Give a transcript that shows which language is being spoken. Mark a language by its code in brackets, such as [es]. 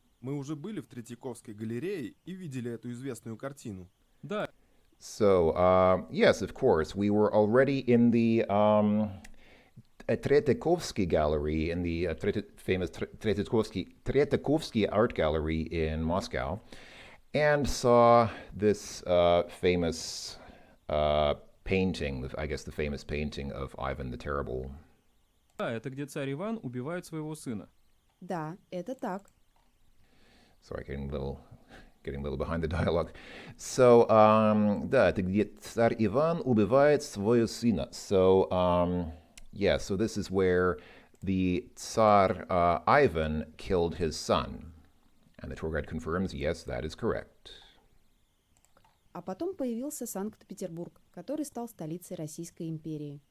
[ru] Мы уже были в Третьяковской галерее и видели эту известную картину. Да, [en] So, yes, of course, we were already in the Tretyakovsky Gallery, in the famous Tretyakovsky Art Gallery in Moscow, and saw this famous painting, I guess the famous painting of Ivan the Terrible. [ru] да, это где царь Иван убивает своего сына. Да, это так. [en] Sorry, getting a little behind the dialogue. [ru] So, да, это где царь Иван убивает своего сына. [en] So, yeah, so this is where the Tsar Ivan killed his son. And the tour guide confirms, yes, that is correct. [ru] А потом появился Санкт-Петербург, который стал столицей Российской империи.